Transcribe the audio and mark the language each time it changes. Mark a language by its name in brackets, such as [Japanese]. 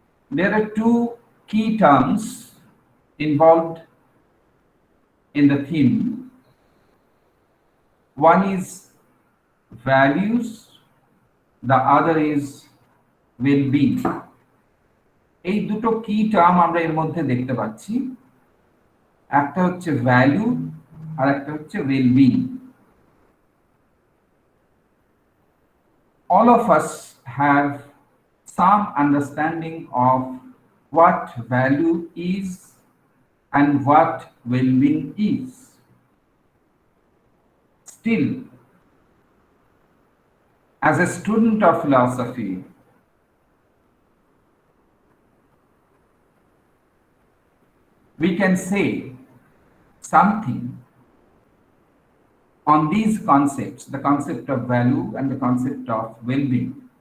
[English] There are two key terms involved in the theme. One is values, the other is [Bangla] wellbeing, এই দুটো কি term আমরা এর মধ্যে দেখতে পাচ্ছি। একটা হচ্ছে ভ্যালু আর একটা হচ্ছে wellbeing. [English] All of us have some understanding of what value is and what well-being is. Still, as a student of philosophy, we can say something on these concepts, the concept of value and the concept of well-being,